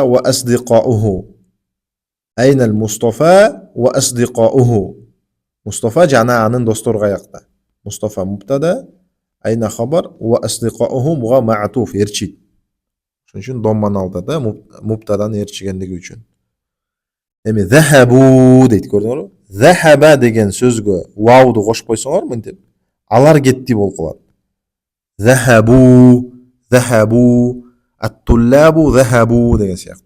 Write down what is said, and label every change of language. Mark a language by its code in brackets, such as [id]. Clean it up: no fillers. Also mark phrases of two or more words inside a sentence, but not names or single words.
[ar] وأصدقاؤه. أين مصطفى وأصدقاؤه. [ky] Мустафа жана анын достору каякта? Мустафа мубтада, [ar] أين خبر, وأصدقاؤه [ky] буга маатуф, эрчит. Ошон үчүн домман алды да, мубтадан эрчигендиги үчүн. Эми захабу дейт, көрдүңөрбү? Захаба деген сөзгө вауду кошуп койсоңор мынтип, алар кетти болуп калат. [ar] ذهبوا، ذهبوا، الطلاب ذهبوا [ky] деген сыяктуу.